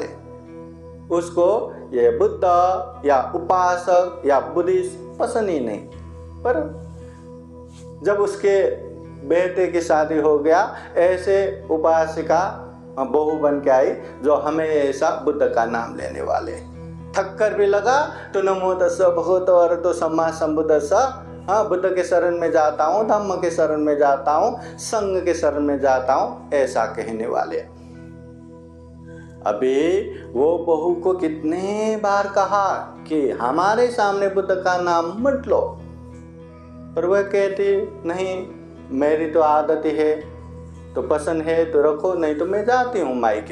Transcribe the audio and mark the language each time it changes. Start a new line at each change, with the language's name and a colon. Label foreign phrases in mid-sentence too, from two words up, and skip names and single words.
Hindi: उसको ये बुद्ध या उपासक या बुद्धिस्ट पसंद ही नहीं। पर जब उसके बेटे की शादी हो गया, ऐसे उपासिका बहू बन के आई जो हमेशा बुद्ध का नाम लेने वाले। थक कर भी लगा तो
Pali: नमो तस्स भगवतो अरहतो सम्मा सम्बुद्धस्स,
Hindi: हाँ, बुद्ध के शरण में जाता हूँ, धम्म के शरण में जाता हूँ, संघ के शरण में जाता हूँ, ऐसा कहने वाले। अभी वो बहू को कितने बार कहा कि हमारे सामने बुद्ध का नाम मत लो, पर वह कहती नहीं, मेरी तो आदत ही है, तो पसंद है तो रखो, नहीं तो मैं जाती हूँ मायके।